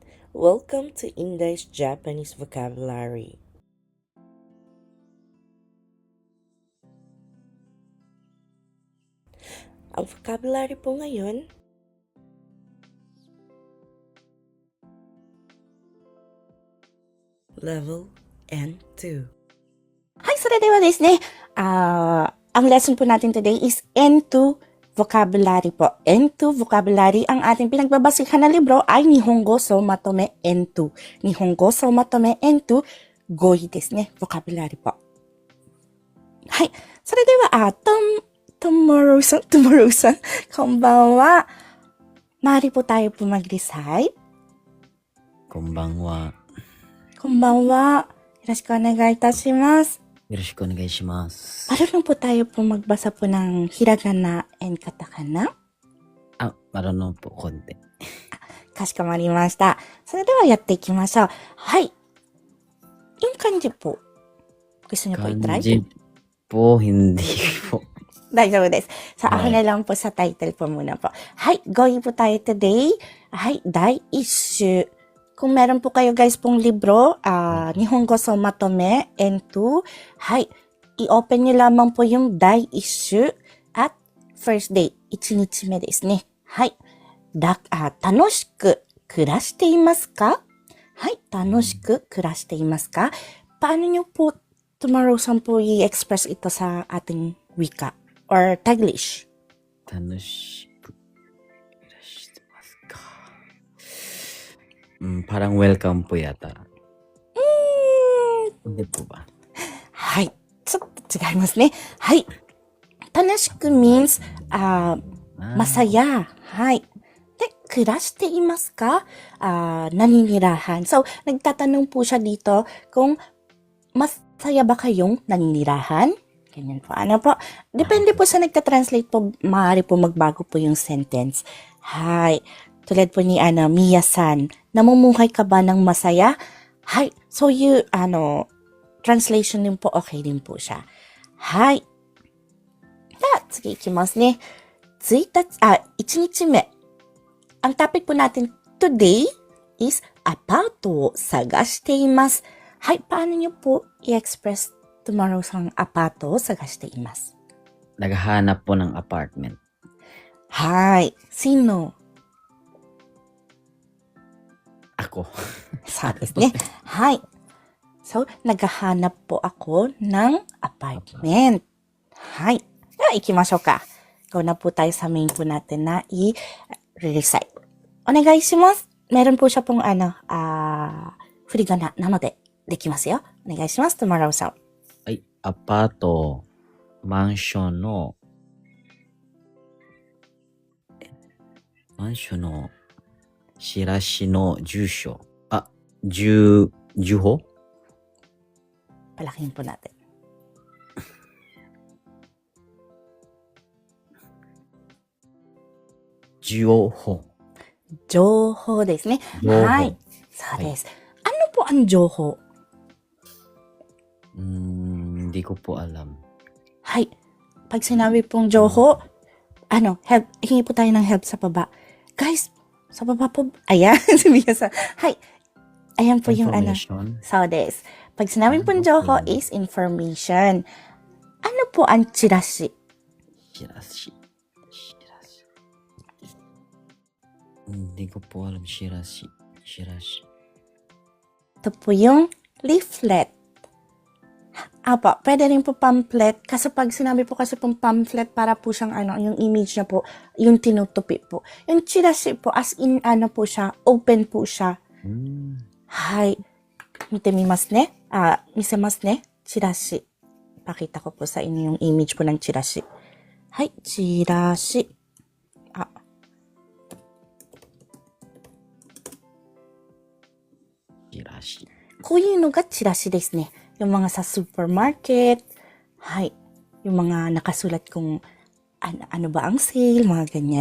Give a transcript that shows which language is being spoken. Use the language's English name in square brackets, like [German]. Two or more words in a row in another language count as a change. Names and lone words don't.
[English] Welcome to Indai's Japanese Vocabulary. [Filipino] Ang vocabulary po ngayon, Level N2. [Japanese] はい、それではですね、 [Filipino] ang lesson po natin [English] today is N2 vocabulary [Filipino] po. [English] N2 vocabulary, [Filipino] ang ating pinagbabasihan na libro ay Nihongo so Matome N2. Nihongo so Matome N2, [Japanese] 語彙ですね、 [Filipino] vocabulary po. [Japanese] はい、それでは、 [Filipino] tomorrow さん、こんばんは。maaari po tayo po mag-recite. [Japanese] こんばんは。こんばんは。よろしくお願いいたします。よろしくお願いします。 [Filipino] Marunong po tayo po magbasa po ng [English] hiragana and katakana? [Filipino] Marunong po konti. [Japanese] かしこまりました。それではやっていきましょう。 [Filipino] はい。Yung kanji po. Gusto niyo po i-try? Kanji po, hindi po. [Japanese] 大丈夫です。さあ、はい [Filipino] ako na lang po sa title po muna po. はい。Goy po tayo today. はい。第一週。Kung meron po kayo guys pong libro, Nihongo so Matome N2, はい。I-open nyo lamang po yung 第一週 at first day, [Japanese] 1 日目ですね。はい。楽しく暮らしていますか？ [Filipino] はい。楽しく暮らしていますか？Paano nyo po tomorrow saan po i-express ito sa ating wika or Taglish? [Japanese] 楽しくいらしてますか。 [Filipino] parang welcome po yata. Hindi po ba? [Japanese] はい。ちょっと違いますね。はい。 [Filipino] 楽しく means, masaya. はい。 [Japanese] で、暮らしていますか? [Filipino] Naninirahan. So, nagtatanong po siya dito kung masaya ba kayong naninirahan? Ganyan po. Ano po? Depende po sa nagtatranslate po, maaari po magbago po yung sentence. [Japanese] Hi. [Filipino] Tulad po ni Mia-san, namumuhay ka ba ng masaya? [Japanese] Hi. [Filipino] So, translation din po, okay din po siya. [Japanese] はい。では、次いきますね。1日目。 [Filipino] Ang topic po natin [English] today is [Japanese] アパートを探しています。 [Filipino] はい、paano niyo po i-express tomorrow sang [Japanese] アパートを探しています？ [Filipino] Naghahanap po ng apartment. はい。Sino? Ako. [Japanese] そうですね。はい。 [Filipino] So, naghahanap po ako ng apartment. [Japanese] はい。では、行きましょうか。 [Filipino] Go na po tayo sa main po natin na i-recite. お願いします。meron po siya pong [Japanese] 振り仮名なのでできますよ。お願いします。tomorrowさん。はい。アパート、マンションのチラシの住所。住所 [Filipino] Palakihin po natin. [Japanese] 情報。情報ですね。情報 [Filipino] はい。そうです。Ano po ang 情報? Hindi ko po alam. はい。Pag sinabi pong 情報, [English] help, [Filipino] hingi po tayo ng help sa baba. Guys, sa baba po, ayan, sabihin sa, hi. Ayan po yung [English] Information. [Japanese] そうです. [Filipino] Pag sinabi pong 情報 is information. Ano po ang チラシ? チラシ。Hindi ko po alam. [Japanese] チラシ。 [Filipino] Ito po yung leaflet. Apa, pwede rin po pamphlet. Kasi pag sinabi po kasi pong pamphlet, para po siyang yung image niya po, yung tinutupi po. Yung チラシ po, as in po siya, open po siya. [Japanese] Hi. 見てみますね。見せますね。 [Filipino] チラシ。Pakita ko po sa inyo yung image po ng チラシ。 [Japanese] はい、チラシ。チラシ。こういうのがチラシですね。 [Filipino] Yung mga sa supermarket. [Japanese] Hay. [Filipino] Yung mga nakasulat kung ano ba ang sale, mga ganyan.